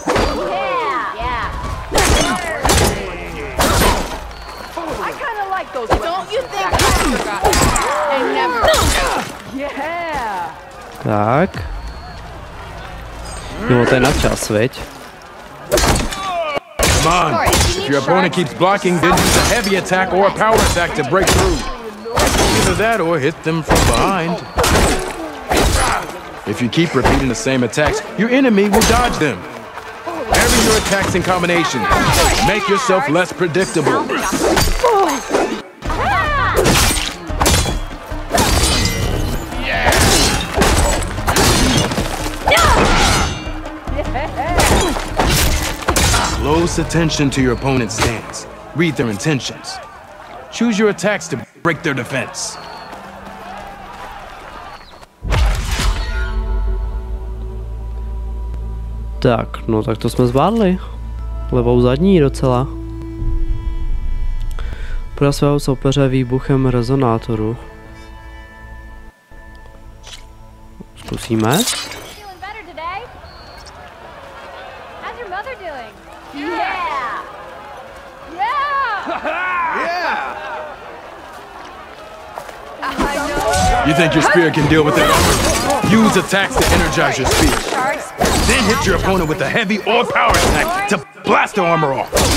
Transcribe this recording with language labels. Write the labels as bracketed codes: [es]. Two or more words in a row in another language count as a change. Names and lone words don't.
[cs] Tak. Jo, to je na čas, veď? [en] Come on. If your opponent keeps blocking, then use a heavy attack or a power attack to break through. Either that or hit them from behind. If you keep repeating the same attacks, your enemy will dodge them. Vary your attacks and combinations. Make yourself less predictable. Close attention to your opponent's stance. Read their intentions. Choose your attacks to break their defense. [cs] Tak, no tak to jsme zvládli. Levou zadní docela. Pro svého soupeře výbuchem rezonátoru. Zkusíme. [en] You think your spear can deal with that armor? Use attacks to energize your spear. Then hit your opponent with a heavy or power attack to blast the armor off.